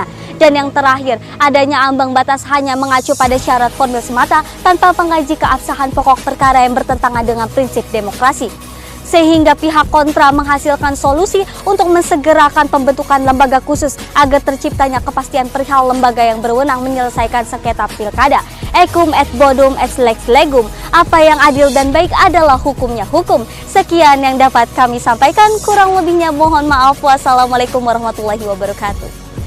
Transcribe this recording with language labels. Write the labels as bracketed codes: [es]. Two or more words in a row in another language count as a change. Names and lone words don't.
[id] Dan yang terakhir, adanya ambang batas hanya mengacu pada syarat formil semata tanpa mengkaji keabsahan pokok perkara yang bertentangan dengan prinsip demokrasi. Sehingga pihak kontra menghasilkan solusi untuk mensegerakan pembentukan lembaga khusus agar terciptanya kepastian perihal lembaga yang berwenang menyelesaikan sengketa pilkada. [la] Equum et bodum et lex legum. [id] Apa yang adil dan baik adalah hukumnya hukum. Sekian yang dapat kami sampaikan, kurang lebihnya mohon maaf. [ar] والسلام عليكم ورحمة الله وبركاته.